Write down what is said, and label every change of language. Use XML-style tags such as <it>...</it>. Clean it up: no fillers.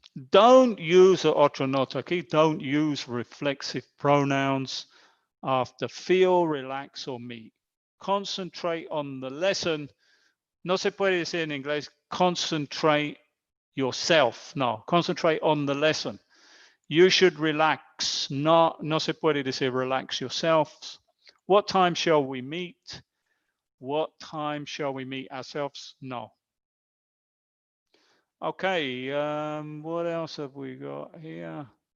<en>Don't use</en> <es>otro nota aquí.</es> <en>Don't use reflexive pronouns after feel, relax, or meet. Concentrate on the lesson.</en> <es>No se puede decir en inglés</es> <en>concentrate yourself. No, concentrate on the lesson. You should relax.</en> <es>No se puede decir</es> <en>relax yourselves. What time shall we meet? What time shall we meet ourselves? No. Okay, what else have we got here?</en>